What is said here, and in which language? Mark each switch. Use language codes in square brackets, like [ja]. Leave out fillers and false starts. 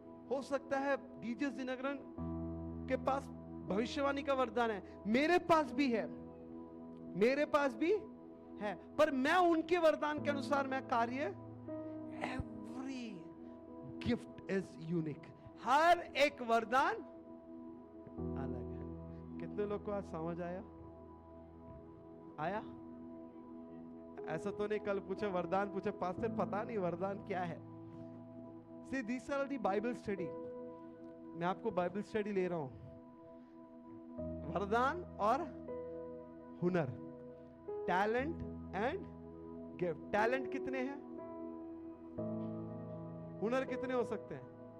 [hi] हो सकता है डीजे दिनकरन के पास भविष्यवाणी का वरदान है, मेरे पास भी है, मेरे पास भी है, पर मैं उनके वरदान के अनुसार मैं कार्य, [en] Every gift is unique. [hi] हर एक वरदान अलग है। कितने लोग को आज समझ आया? आया? ऐसा तो नहीं कल पूछे वरदान, पूछे पास्टर पता नहीं वरदान क्या है। [en] See, these are the Bible study। [hi] मैं आपको बाइबल स्टडी ले रहा हूं। वरदान और हुनर, टैलेंट एंड गिफ्ट। टैलेंट कितने हैं? हुनर कितने हो सकते हैं?